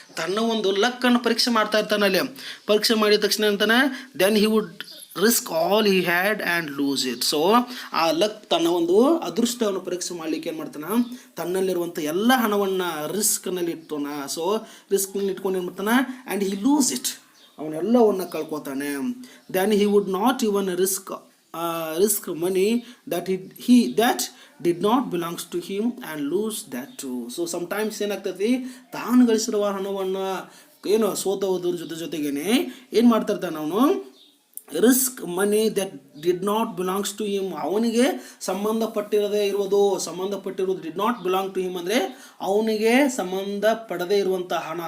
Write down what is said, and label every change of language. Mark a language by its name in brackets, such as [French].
[Kannada] ತನ್ನ ಒಂದು ಲಕ್ಕನ್ನು ಪರೀಕ್ಷೆ ಮಾಡ್ತಾ ಇರ್ತಾನೆ. ಅಲ್ಲಿ ಪರೀಕ್ಷೆ ಮಾಡಿದ ತಕ್ಷಣ ಅಂತಾನೆ [English] Then he would risk all he had and lose it. [Kannada] So ಆ ಲಕ್, ತನ್ನ ಒಂದು ಅದೃಷ್ಟವನ್ನು ಪರೀಕ್ಷೆ ಮಾಡಲಿಕ್ಕೆ ಏನು ಮಾಡ್ತಾನೆ, ತನ್ನಲ್ಲಿರುವಂಥ ಎಲ್ಲ ಹಣವನ್ನು ರಿಸ್ಕ್ನಲ್ಲಿ ಇಟ್ಟೋಣ. ಸೊ ರಿಸ್ಕ್ನಲ್ಲಿ ಇಟ್ಕೊಂಡು ಏನು ಮಾಡ್ತಾನೆ, [English] and he lose it, [Kannada] ಅವನೆಲ್ಲವನ್ನು ಕಳ್ಕೊತಾನೆ. [English] Then he would not even risk money that did not belongs to him and lose that too. So sometimes [Kannada] ಏನಾಗ್ತೈತಿ, ತಾನು ಗಳಿಸಿರುವ ಹಣವನ್ನು ಸೋತೋದ್ರ ಜೊತೆಗೇನೆ ಏನು ಮಾಡ್ತಾ ಇರ್ತಾನೆ ಅವನು, [English] risk money that did not belongs to him, [Kannada] ಅವನಿಗೆ ಸಂಬಂಧಪಟ್ಟಿರೋದು [English] did not belong to him [Kannada] ಅಂದರೆ ಅವನಿಗೆ ಸಂಬಂಧಪಡದೇ ಇರುವಂಥ ಹಣ.